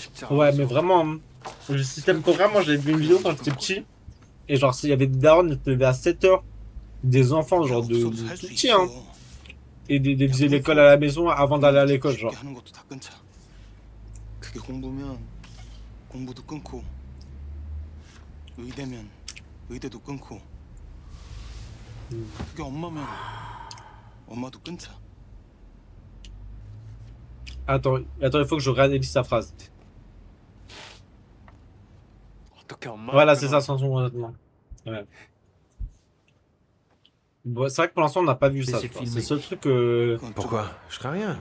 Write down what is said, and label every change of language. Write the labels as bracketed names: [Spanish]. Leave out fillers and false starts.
[French] Ouais, mais vraiment, le système coréen, moi j'avais vu une vidéo quand j'étais petit. Et genre, s'il y avait des darons qui se levaient à 7h, des enfants, genre de tout petits, hein. Et des faisaient l'école à la maison avant d'aller à l'école, genre. [Korean] 그게 공부면 공부도 끊고 의대면 의대도 끊고 그게 엄마면 엄마도 끊자. [French] Attends, il faut que je réanalyse sa phrase. Voilà, c'est ça, sans son honnêtement. Ouais. Bon, c'est vrai que pour l'instant, on n'a pas vu ça. C'est le seul truc que... Pourquoi? Je crains rien.